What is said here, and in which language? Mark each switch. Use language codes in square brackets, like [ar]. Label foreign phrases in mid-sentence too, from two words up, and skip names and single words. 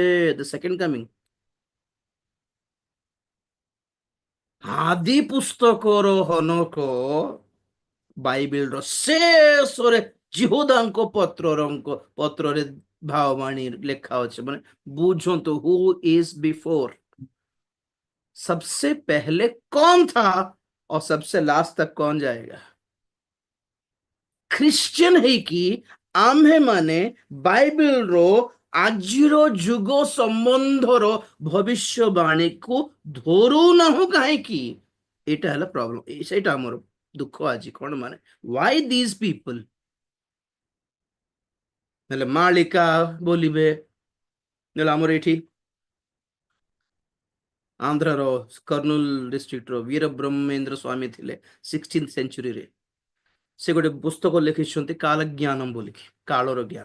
[en] the second coming. [or] ଆଦି ପୁସ୍ତକର ହନକ ବାଇବେଲର ଶେଷରେ ଜିହୁଦାଙ୍କ ପତ୍ରରେ ଭାବବାଣୀ ଲେଖା ଅଛି। ମାନେ ବୁଝନ୍ତୁ, [en] who is before, [hi] सबसे पहले कौन था और सबसे लास्ट तक कौन जाएगा। [or] ଖ୍ରୀଷ୍ଟିଆନ ହେଇକି ଆମ୍ଭେ ମାନେ ବାଇବେଲର ଆଜିର ଯୁଗ ସମ୍ବନ୍ଧର ଭବିଷ୍ୟବାଣୀକୁ ଧରୁନାହୁଁ କାହିଁକି? ଏଇଟା ହେଲା ପ୍ରୋବ୍ଲେମ, ସେଇଟା ଆମର ଦୁଃଖ ଆଜି। କଣ ମାନେ, [en] why these people? [or] ହେଲେ ମାଳିକା ବୋଲିବେ, ହେଲେ ଆମର ଏଠି ଆନ୍ଧ୍ରର କର୍ଣ୍ଣୁଲ ଡିଷ୍ଟ୍ରିକ୍ଟର ବୀର ବ୍ରହ୍ମେନ୍ଦ୍ର ସ୍ୱାମୀ ଥିଲେ 16th ସେଞ୍ଚୁରୀରେ। ସେ ଗୋଟେ ପୁସ୍ତକ ଲେଖିଛନ୍ତି କାଳ ଜ୍ଞାନମ ବୋଲିକି, କାଳର ଜ୍ଞାନ।